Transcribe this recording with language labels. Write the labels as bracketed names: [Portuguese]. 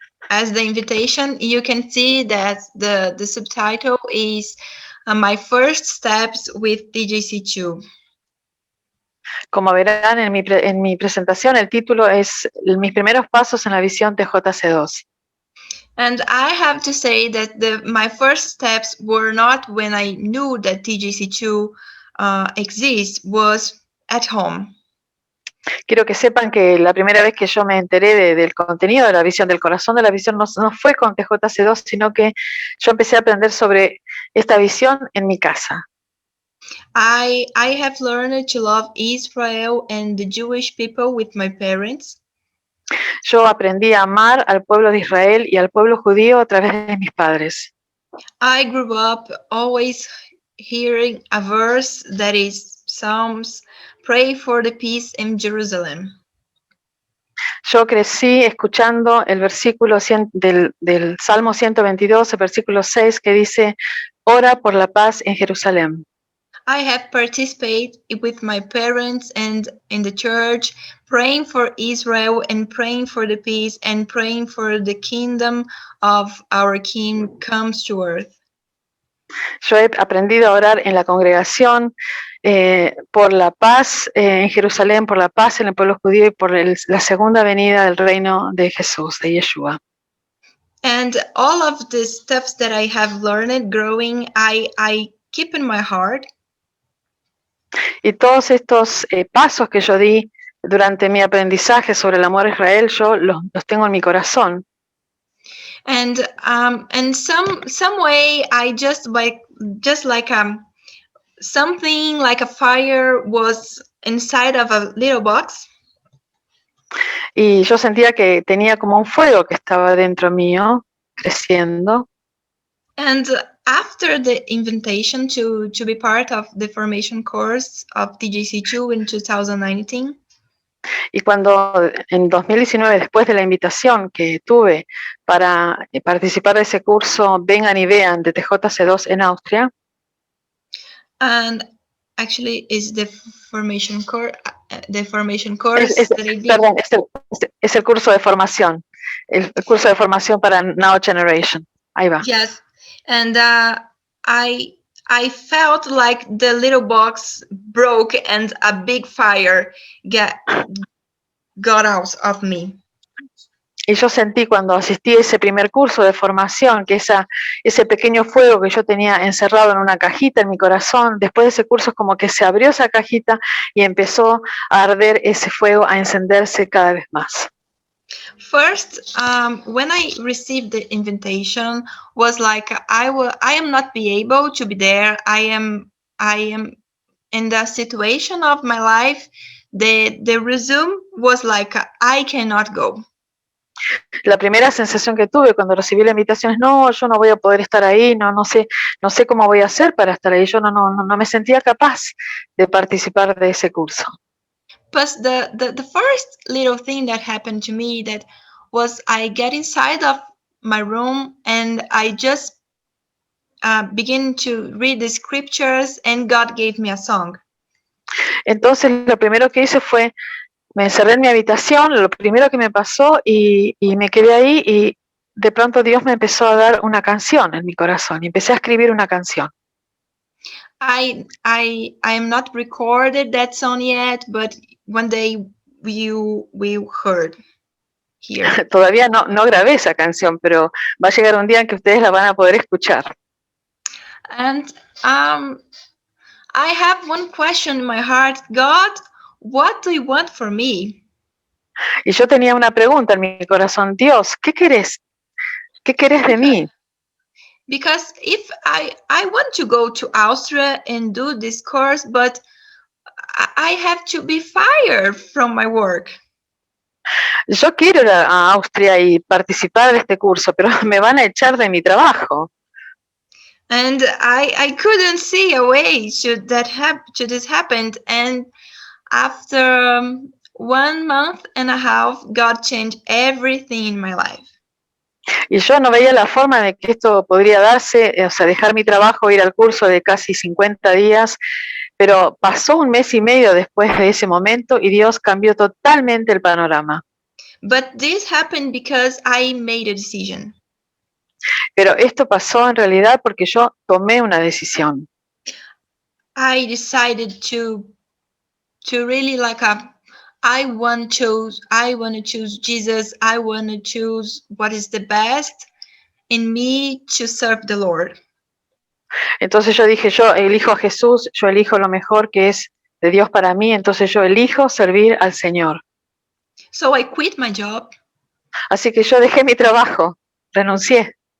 [English] As the invitation, you can see that the subtitle is My First Steps with TJC2. [Spanish] Como verán en mi presentación, el título es Mis primeros pasos en la visión TJC2. [English] And I have to say that my first steps were not when I knew that TJC2 exists, was at home. [Spanish] Quiero que sepan que la primera vez que yo me enteré del contenido de la visión, del corazón de la visión, no fue con TJC2, sino que yo empecé a aprender sobre esta visión en mi casa. [English] I have learned to love Israel and the Jewish people with my parents. [Spanish] Yo aprendí a amar al pueblo de Israel y al pueblo judío a través de mis padres. [English] I grew up always hearing a verse that is Psalms, pray for the peace in Jerusalem. [Spanish] Yo crecí escuchando el versículo del Salmo 122, el versículo 6, que dice, ora por la paz en Jerusalén. [English] I have participated with my parents and in the church, praying for Israel and praying for the peace and praying for the kingdom of our King comes to earth. [Spanish] Yo he aprendido a orar en la congregación por la paz en Jerusalén, por la paz en el pueblo judío y por la segunda venida del reino de Jesús, de Yeshua. [English] And all of the stuff that I have learned growing, I keep in my heart. [Spanish] Y todos estos pasos que yo di durante mi aprendizaje sobre el amor a Israel, yo los tengo en mi corazón. [English] And some way I just like something like a fire was inside of a little box. [Spanish] Y yo sentía que tenía como un fuego que estaba dentro mío, creciendo. [English] And after the invitation to be part of the formation course of TJC2 in 2019. [Spanish] Y cuando en 2019, después de la invitación que tuve para participar de ese curso Vengan y Vean de TJC2 en Austria. [English] And actually is the formation course [Spanish] Perdón, es el curso de formación, el curso de formación para Now Generation. Ahí va. [English] Yes, and I felt like the little box broke and a big fire got out of me. [Spanish] Y yo sentí cuando asistí a ese primer curso de formación que ese pequeño fuego que yo tenía encerrado en una cajita en mi corazón, después de ese curso es como que se abrió esa cajita y empezó a arder ese fuego, a encenderse cada vez más. [English] First, when I received the invitation, was like I am not be able to be there. I am in the situation of my life. The resume was like I cannot go. [Spanish] La primera sensación que tuve cuando recibí la invitación es no, yo no voy a poder estar ahí, no sé cómo voy a hacer para estar ahí. Yo no me sentía capaz de participar de ese curso. [English] But the first little thing that happened to me that was I get inside of my room and I just begin to read the scriptures, and God gave me a song. [Spanish] Entonces lo primero que hice fue, me encerré en mi habitación, lo primero que me pasó y me quedé ahí y de pronto Dios me empezó a dar una canción en mi corazón y empecé a escribir una canción. [English] I am not recorded that song yet, but one day we heard here. [Spanish] Todavía no grabé esa canción, pero va a llegar un día en que ustedes la van a poder escuchar. [English] And I have one question in my heart. God, what do you want for me? [Spanish] Y yo tenía una pregunta en mi corazón, Dios, ¿qué querés? ¿Qué querés de mí? [English] Because if I want to go to Austria and do this course, but I have to be fired from my work. [Spanish] Yo quiero ir a Austria y participar de este curso, pero me van a echar de mi trabajo. [English] And I couldn't see a way should this happen. And after 1 month and a half, God changed everything in my life. [Spanish] Y yo no veía la forma de que esto podría darse, o sea, dejar mi trabajo, ir al curso de casi 50 días, pero pasó 1 mes y medio después de ese momento y Dios cambió totalmente el panorama. [English] But this happened because I made a decision. [Spanish] Pero esto pasó en realidad porque yo tomé una decisión. [English] I decided to really I want to choose Jesus. I want to choose what is the best in me to serve the Lord. [Spanish] Entonces yo dije, yo elijo a Jesús, yo elijo lo mejor que es de Dios para mí, entonces yo elijo servir al Señor. [English] So I quit my job. [Spanish] Así que yo dejé mi trabajo, renuncié.